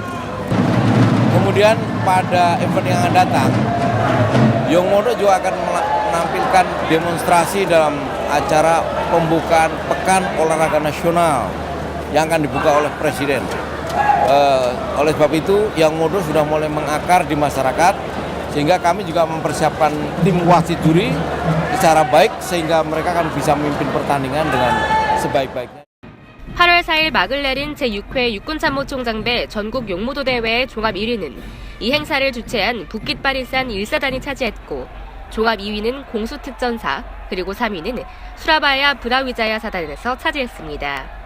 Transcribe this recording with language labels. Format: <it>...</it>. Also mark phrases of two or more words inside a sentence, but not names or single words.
<id>Kemudian pada event yang akan datang, Yongmodo juga akan menampilkan demonstrasi dalam acara pembukaan Pekan Olahraga Nasional yang akan dibuka oleh Presiden. Oleh sebab itu, Yongmodo sudah mulai mengakar di masyarakat, sehingga kami juga mempersiapkan tim wasit juri secara baik, sehingga mereka akan bisa memimpin pertandingan dengan sebaik-baiknya.</id> <ko>8월 4일 막을 내린 제6회 육군참모총장배 전국 용무도 대회의 종합 1위는 이 행사를 주최한 부킷바리산 1사단이 차지했고 종합 2위는 공수특전사, 그리고 3위는 수라바야 브라위자야 사단에서 차지했습니다.</ko>